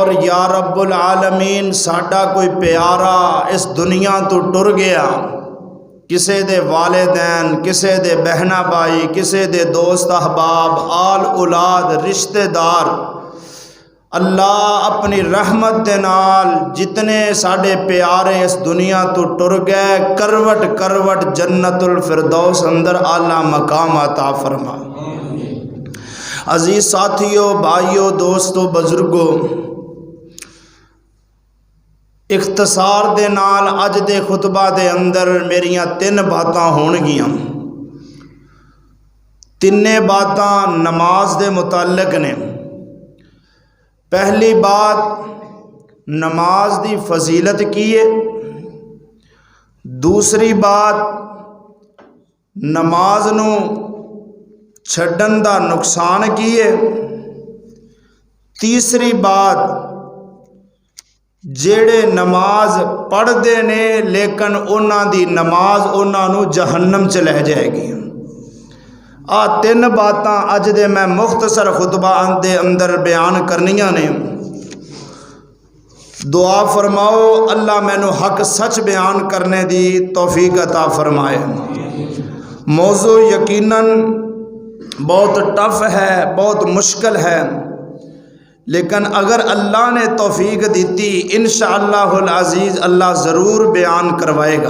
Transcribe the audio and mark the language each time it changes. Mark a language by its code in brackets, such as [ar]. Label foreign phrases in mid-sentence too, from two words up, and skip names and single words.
[pa] یا رب العالمین ساڈا کوئی پیارا اس دنیا تو ٹر گیا، کسے دے والدین، کسے دے بہنا بھائی، کسے دے دوست احباب، آل اولاد، رشتہ دار، اللہ اپنی رحمت دے نال جتنے ساڈے پیارے اس دنیا تو ٹر گئے کروٹ کروٹ جنت الفردوس اندر اعلیٰ مقام عطا فرما۔ عزیز ساتھیوں، بھائیوں، دوستوں، بزرگوں، اختصار دے نال اج دے خطبہ دے اندر میریاں 3 باتاں ہون گیاں۔ تینے باتاں نماز دے متعلق نے۔ پہلی بات نماز دی فضیلت کی ہے، دوسری بات نماز نو چھڈن دا نقصان کی ہے، تیسری بات جیڑے نماز پڑھ دے نے لیکن انہاں دی نماز انہاں نو جہنم چ لے جائے گی۔ 3 باتاں اج دے میں مختصر خطبہ دے اندر بیان کرنیاں نے۔ دعا فرماؤ اللہ مینوں حق سچ بیان کرنے دی توفیق عطا فرمائے۔ موضوع یقیناً بہت ٹف ہے، بہت مشکل ہے، لیکن اگر اللہ نے توفیق دیتی [ar] انشاءاللہ العزیز [pa] اللہ ضرور بیان کروائے گا۔